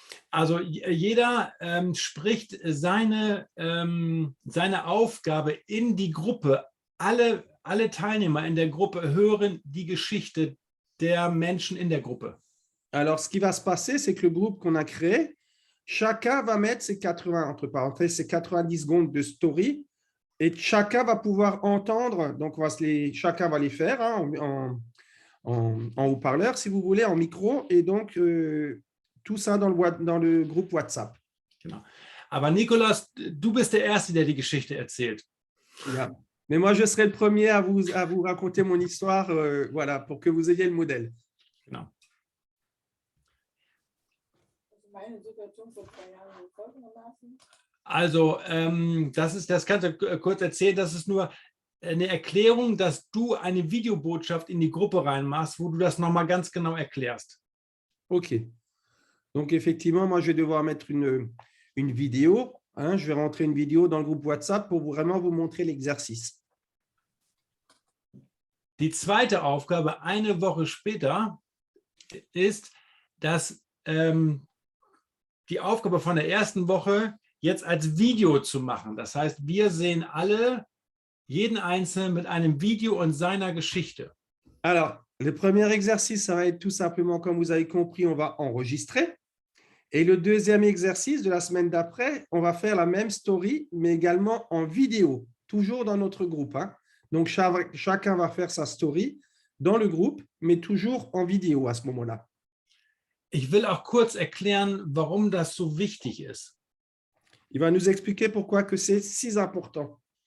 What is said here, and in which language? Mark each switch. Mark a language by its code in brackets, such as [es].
[de] Also jeder spricht seine Aufgabe in die Gruppe. Alle Teilnehmer in der Gruppe hören die Geschichte der Menschen in der Gruppe. [fr] Alors, ce qui va se passer, c'est que le groupe qu'on a créé, chacun va mettre ses 80, entre parenthèses, ses 90 secondes de story et chacun va pouvoir entendre, donc chacun va les faire hein, en haut-parleur, si vous voulez, en micro, et donc tout ça dans le groupe WhatsApp. [de] Genau. Aber Nicolas, du bist der Erste, der die Geschichte erzählt. Ja. [fr] Mais moi, je serai le premier à vous raconter mon histoire, voilà, pour que vous ayez le modèle. [de] Genau. Also, das kannst du kurz erzählen, das ist nur eine Erklärung, dass du eine Videobotschaft in die Gruppe reinmachst, wo du das nochmal ganz genau erklärst. OK. [fr] Donc, effectivement, moi, je vais devoir mettre une vidéo. Hein, je vais rentrer une vidéo dans le groupe WhatsApp pour vraiment vous montrer l'exercice. [de] Die zweite Aufgabe, eine Woche später, ist, dass die Aufgabe von der ersten Woche jetzt als Video zu machen. Das heißt, wir sehen alle, jeden Einzelnen mit einem Video und seiner Geschichte. [fr] Alors, le premier exercice, ça va être tout simplement, comme vous avez compris, on va enregistrer. Et le deuxième exercice de la semaine d'après, on va faire la même story, mais également en vidéo, toujours dans notre groupe. Hein. Donc, chacun va faire sa story dans le groupe, mais toujours en vidéo à ce moment-là. [de] Ich will auch kurz erklären, warum das so wichtig ist. [fr] Il va nous expliquer pourquoi que c'est si important.